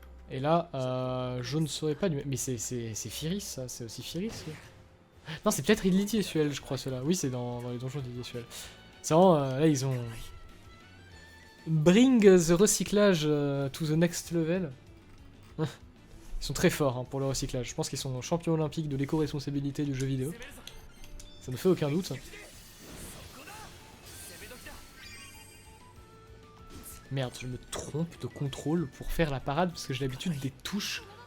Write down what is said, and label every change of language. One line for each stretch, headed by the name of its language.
French: Et là, je ne saurais pas du... Mais c'est Firis ça, c'est aussi Firis oui. Non, c'est peut-être Lydie et Suel, je crois cela. Oui, c'est dans les donjons de Lydie et Suel. C'est vraiment, là ils ont...
English: Bring the recyclage to the next level.
French: Ils sont très forts hein, pour le recyclage. Je pense qu'ils sont champions olympiques de l'éco-responsabilité du jeu vidéo. Ça ne fait aucun doute. Merde, je me trompe de contrôle pour faire la parade parce que j'ai l'habitude des touches.